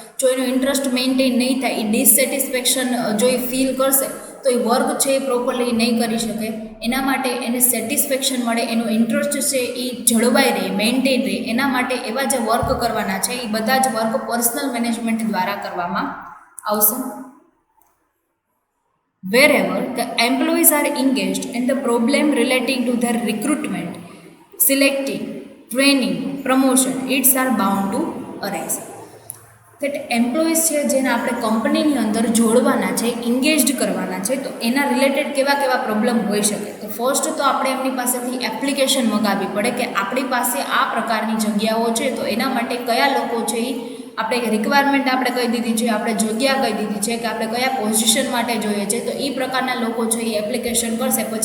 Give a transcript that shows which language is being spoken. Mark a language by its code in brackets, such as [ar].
[gu] જો એનો interest maintain નહીં થાય, એ ડિસસેટિસ્ફેક્શન જો એ ફીલ કરશે તો એ વર્ક છે એ પ્રોપરલી નહીં કરી શકે. એના માટે એને સેટિસ્ફેક્શન મળે, એનો ઇન્ટરેસ્ટ છે એ જળવાઈ રહે, મેન્ટેન રહે, એના માટે એવા જે વર્ક કરવાના છે એ બધા જ વર્ક પર્સનલ મેનેજમેન્ટ દ્વારા કરવામાં આવશે. [en] Wherever the employees are engaged in the problem relating to their recruitment, selecting, training, promotion, it's are bound to arise. [gu] that employees છે જેને આપણે કંપનીની અંદર જોડવાના છે, ઇંગેજડ કરવાના છે, તો એના રિલેટેડ કેવા પ્રોબ્લેમ હોઈ શકે? તો ફર્સ્ટ તો આપણે એમની પાસેથી એપ્લિકેશન મંગાવવી પડે કે આપણી પાસે આ પ્રકારની જગ્યાઓ છે, તો એના માટે કયા લોકો છે એ આપણે રિક્વાયરમેન્ટ આપણે કહી દીધી છે, આપણે જગ્યા કહી દીધી છે કે આપણે કયા પોઝિશન માટે જોઈએ છે, તો એ પ્રકારના લોકો છે એ એપ્લિકેશન કરશે.